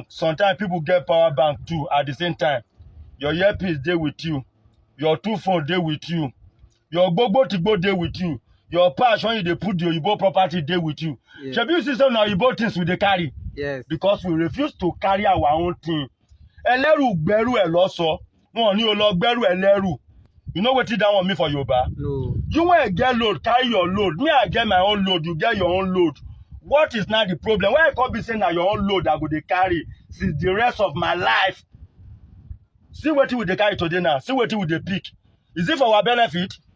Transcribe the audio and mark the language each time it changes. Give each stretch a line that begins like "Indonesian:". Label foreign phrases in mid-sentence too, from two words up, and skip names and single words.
Nigerian Pidgin: Sometimes people get power bank too at the same time. Your earpiece dey with you. Your two phone dey with you. Your
Yoruba: gbogbo tigbo
Nigerian Pidgin: dey with you. Your patch when you dey put the Oyibo property dey with you. Yeah. Shebi you see some na Oyibo things we dey carry? Yes. Because we refuse to carry our own thing.
Yoruba: Ẹlẹ́rù gbẹ́rù ẹ̀ lọ́sọ. Wọn ò ní o lọ gbẹ́rù ẹlẹ́rù.
Nigerian Pidgin: You know wetin that one mean for Yoruba? No. You want to get load, carry your load. Me, I get my own load, you get your own load. What is now the problem? Why I can't be saying that your own load I go dey carry since the rest of my life? See what we dey carry today now. See what we dey pick. Is it for our benefit?